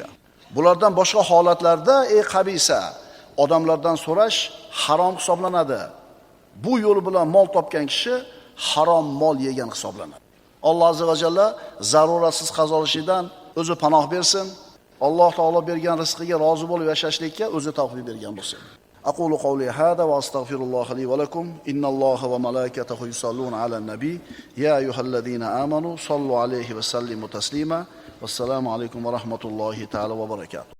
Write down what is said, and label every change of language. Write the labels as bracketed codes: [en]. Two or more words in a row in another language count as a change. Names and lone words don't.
[uz] Bulardan boshqa holatlarda qabisa odamlardan so'rash harom hisoblanadi. Bu yo'l bilan mol topgan kishi harom mol yegan hisoblanadi. Alloh [ar] عز وجل [uz] zaruratsiz qarz olishdan o'zi panoh bersin. Alloh taolo bergan rizqiga rozi bo'lib yashashlikka o'zi tavfiq bergan bo'lsin. [ar] أقول قولي هذا وأستغفر الله لي ولكم إن الله وملائكته يصلون على النبي يا أيها الذين آمنوا صلوا عليه وسلموا تسليما والسلام عليكم ورحمة الله تعالى وبركاته.